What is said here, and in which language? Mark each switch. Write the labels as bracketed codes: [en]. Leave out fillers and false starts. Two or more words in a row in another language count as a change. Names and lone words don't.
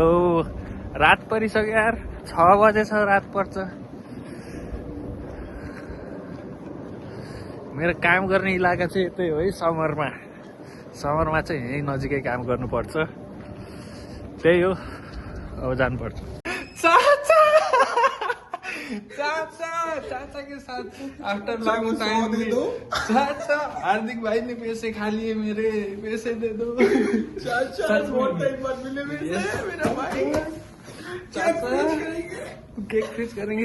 [ne] रात परिसक्यो यार. 6 बजेछ रात पर्छ. मेरो काम गर्ने इलाका चाहिँ यतै हो है. समरमा चाहिँ यहीँ नजिकै काम गर्नुपर्छ. त्यही हो. अब जानुपर्छ. [hi] चाचा के साथ [en] after long time [hi] चाचा हार्दिक भाई ने पैसे खा लिए मेरे. पैसे दे दो चाचा. बहुत टाइम बाद मिले मेरा भाई. चाचा [en] cake freeze [hi] करेंगे.